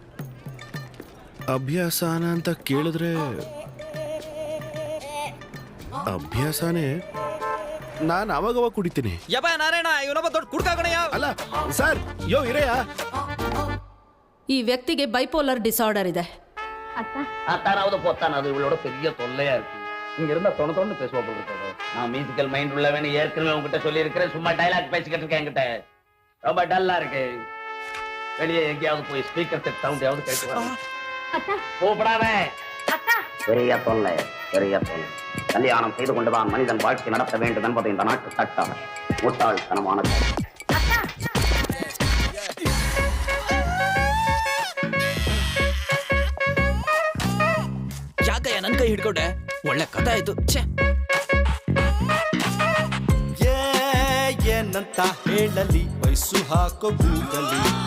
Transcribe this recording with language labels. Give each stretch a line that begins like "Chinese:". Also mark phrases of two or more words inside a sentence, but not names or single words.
Kannada: ಅಭ್ಯಾಸನ ಅಂತ ಕೇಳಿದ್ರೆ ಅಭ್ಯಾಸನೇ. ನಾನು ಅವಾಗವಾಗ ಕುಡಿತೀನಿ. ಯಬ್ಬ ನಾರಾಯಣ, ಇವನೊಬ್ಬ ದೊಡ್ಡ ಕುಡ್ಕಾಗಣಯ್ಯ. ಅಲ್ಲ ಸರ್, ಯೋ ಇರೆಯ. ಈ ವ್ಯಕ್ತಿಗೆ
English: bipolar disorder
Kannada: ಇದೆ.
Tamil: அத்தானாவது போத்தானாவது இவளோட பெரிய தொல்லையா இருக்கு. இங்க இருந்தா தொண தொண்ணு பேசுவா போட்டுருக்கோம். நான்
English: musical mind
Tamil: உள்ளவன் ஏற்கனவே உங்ககிட்ட சொல்லி இருக்கிறேன். சும்மா டைலாக் பேசிக்கிட்டு இருக்கேன். என்கிட்ட ரொம்ப டல்லா இருக்கு. வெளியே எங்கேயாவது போய்
English: speaker set sound
Tamil: கேட்டு வரணும். கூப்பிடாம பெரிய தொல்லை, பெரிய தொல்லை. கல்யாணம் செய்து கொண்டுதான் மனிதன் வாழ்க்கை நடத்த வேண்டும் என்பது இந்த நாட்டு சட்டம். முட்டாள்தனமானது.
Kannada: ಯಾಕಯ್ಯ ನನ್ನ ಕೈ ಹಿಡ್ಕೊಂಡೆ? ಒಳ್ಳೆ ಕಥೆ ಆಯ್ತು. ಏನಂತ ಹೇಳಲಿ, ವಯಸ್ಸು ಹಾಕೋ ಗೂಗಲಿ.